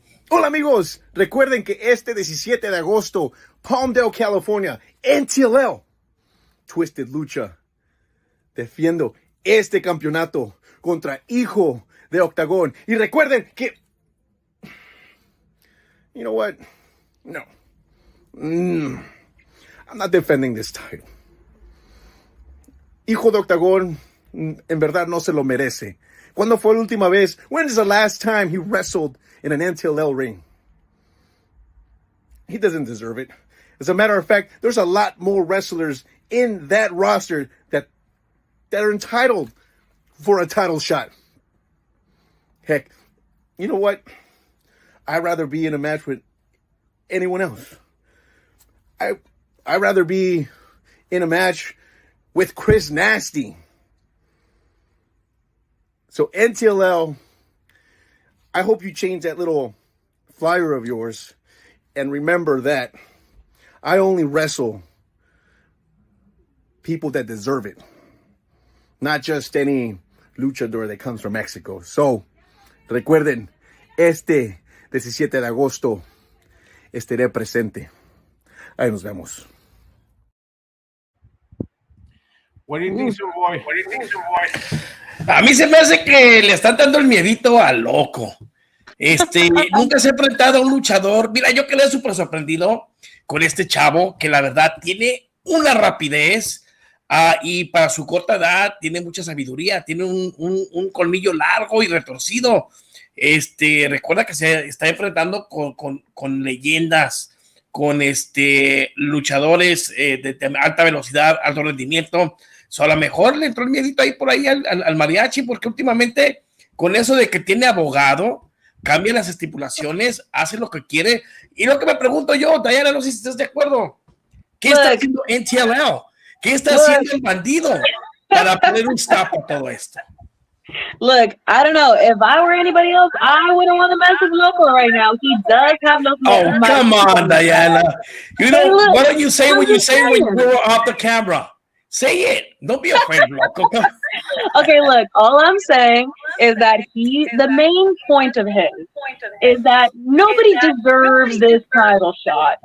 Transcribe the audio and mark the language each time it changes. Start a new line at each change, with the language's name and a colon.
Spanish: Hola amigos, recuerden que este 17 de agosto, Palmdale, California, Ntll, Twisted Lucha, defiendo este campeonato contra Hijo de Octagón. Y recuerden que,
English: you know what? No. I'm not defending this title.
Spanish: Hijo de Octagón, en verdad no se lo merece. ¿Cuándo fue la última vez?
English: When is the last time he wrestled in an Ntll ring? He doesn't deserve it. As a matter of fact, there's a lot more wrestlers in that roster that are entitled for a title shot. Heck, you know what? I'd rather be in a match with anyone else. I'd rather be in a match with Chris Nasty. So Ntll, I hope you change that little flyer of yours and remember that I only wrestle people that deserve it, not just any luchador that comes from Mexico.
Spanish: So, recuerden, este 17 de agosto estaré presente. Ahí nos vemos.
English: What do you think, Superboy?
Spanish: A mí se me hace que le están dando el miedito a Loco. Nunca se ha enfrentado a un luchador. Mira, yo quedé súper sorprendido con este chavo que la verdad tiene una rapidez y para su corta edad tiene mucha sabiduría, tiene un colmillo largo y retorcido. Recuerda que se está enfrentando con leyendas, con luchadores de alta velocidad, alto rendimiento. A lo mejor le entró el miedito ahí por ahí al mariachi, porque últimamente con eso de que tiene abogado, cambia las estipulaciones, hace lo que quiere. Y lo que me pregunto yo, Diana, no sé si estás de acuerdo, ¿qué está haciendo Ntll? ¿Qué está haciendo el bandido para poner un stop a todo esto?
English: Look, I don't know. If I were anybody else, I wouldn't want to mess with Loco right now. He does have those. Oh, come on, Diana. You know, look, what do you say when we're off the camera? Say it. Don't be afraid, Loco. Okay, look, all I'm saying is that the main point of his is that nobody deserves this title shot.